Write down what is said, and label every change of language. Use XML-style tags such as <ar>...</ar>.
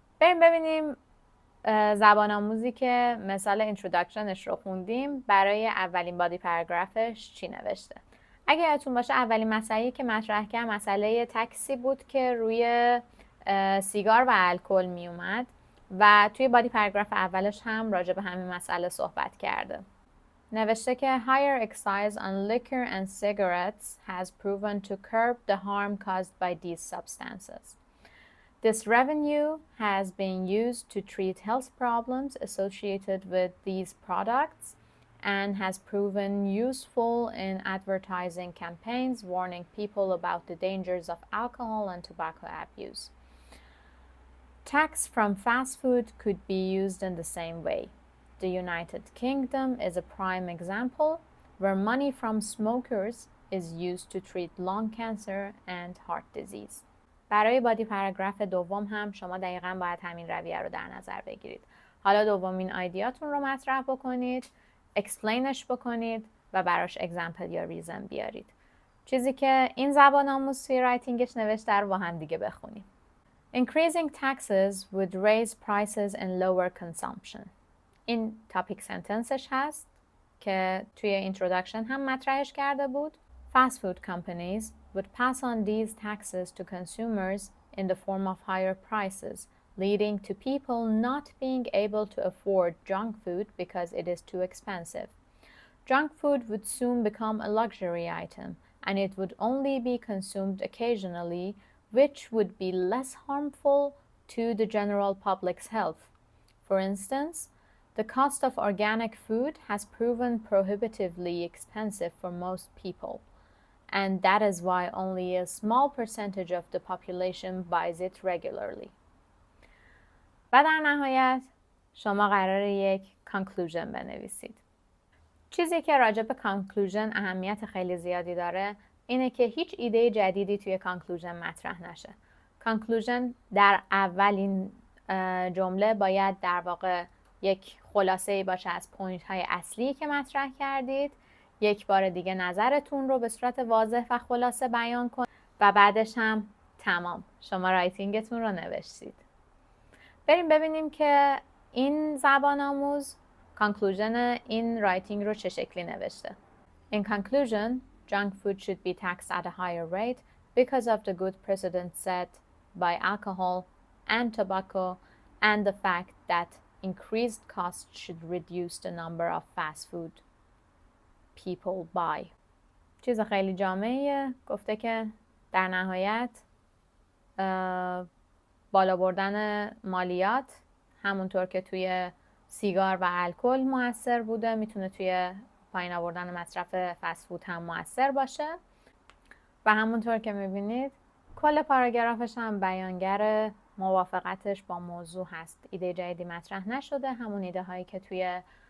<fa>بریم ببینیم زبان آموزی که مثال اینتروداکشنش رو خوندیم برای اولین بادی پاراگرافش چی نوشته. اگه یادتون باشه اولین مسئله که مطرح کرد مسئله تکسی بود که روی سیگار و الکل می اومد و توی بادی پاراگراف اولش هم راجع به همین مسئله صحبت کرده. نوشته که</fa> <en>higher excise on liquor and cigarettes has proven to curb the harm caused by these substances. This revenue has been used to treat health problems associated with these products and has proven useful in advertising campaigns warning people about the dangers of alcohol and tobacco abuse. Tax from fast food could be used in the same way. The United Kingdom is a prime example where money from smokers is used to treat lung cancer and heart disease.</en> <fa>برای بادی پاراگراف دوم هم شما دقیقاً باید همین رویه رو در نظر بگیرید. حالا دومین ایده‌تون رو مطرح بکنید، اکسپلینش بکنید و براش اگزمپل یا ریزن بیارید. چیزی که این زبان آموز توی رایتینگش نوشته رو با هم دیگه بخونیم.</fa> <en>Increasing taxes would raise prices and lower consumption.</en> <fa>این تاپیک سنتنسش هست که توی اینترودکشن هم مطرحش کرده بود.</fa> <en>Fast food companies would pass on these taxes to consumers in the form of higher prices, leading to people not being able to afford junk food because it is too expensive. Junk food would soon become a luxury item, and it would only be consumed occasionally, which would be less harmful to the general public's health. For instance, the cost of organic food has proven prohibitively expensive for most people, and that is why only a small percentage of the population buys it regularly.</en> <fa>و در نهایت شما قراره یک conclusion بنویسید. چیزی که راجع به conclusion اهمیت خیلی زیادی داره اینه که هیچ ایده جدیدی توی conclusion مطرح نشه. conclusion در اولین جمله باید در واقع یک خلاصه‌ای باشه از پوینت های اصلی که مطرح کردید. یک بار دیگه نظرتون رو به صورت واضح و خلاصه بیان کنید و بعدش هم تمام، شما رایتینگتون رو نوشتید. بریم ببینیم که این زبان آموز conclusion این رایتینگ رو چه شکلی نوشته.</fa> <en>In conclusion, junk food should be taxed at a higher rate because of the good precedent set by alcohol and tobacco and the fact that increased costs should reduce the number of fast food people buy.</en> <fa>چیز خیلی جامعیه. گفته که در نهایت بالا بردن مالیات همونطور که توی سیگار و الکل مؤثر بوده میتونه توی پایین آوردن مصرف فست فود هم مؤثر باشه و همونطور که میبینید کل پاراگرافش هم بیانگر موافقتش با موضوع هست. ایده جدیدی مطرح نشده، همون ایده هایی که توی</fa>